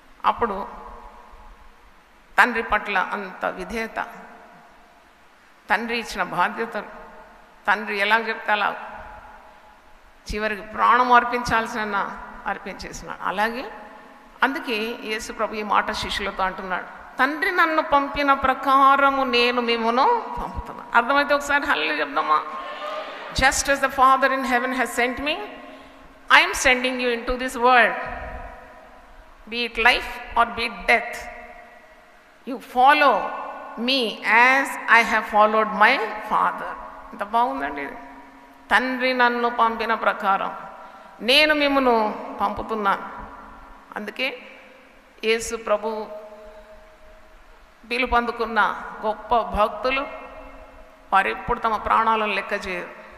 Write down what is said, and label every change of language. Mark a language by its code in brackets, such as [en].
[te] అప్పుడు తండ్రి పట్ల అంత విధేయత, తండ్రి ఇచ్చిన బాధ్యతలు, తండ్రి ఎలా చెప్తే అలా చివరికి ప్రాణం అర్పించాల్సిన అర్పించేసినాడు. అలాగే అందుకే యేసు ప్రభు ఈ మాట శిష్యులతో అంటున్నాడు, తండ్రి నన్ను పంపిన ప్రకారము నేను మిమ్మును పంపుతున్నాను. అర్థమైతే ఒకసారి హల్లెలూయా చెప్దామా? [en] Just as the Father in heaven has sent me, I am sending you into this world. Be it life or be it death, you follow me as I have followed my Father. [te] ఎంత బాగుందండి ఇది. తండ్రి నన్ను పంపిన ప్రకారం నేను మిమ్మును పంపుతున్నాను. అందుకే యేసు ప్రభు పిలుపు అందుకున్న గొప్ప భక్తులు వారు ఎప్పుడు తమ ప్రాణాలను లెక్క చేయరు.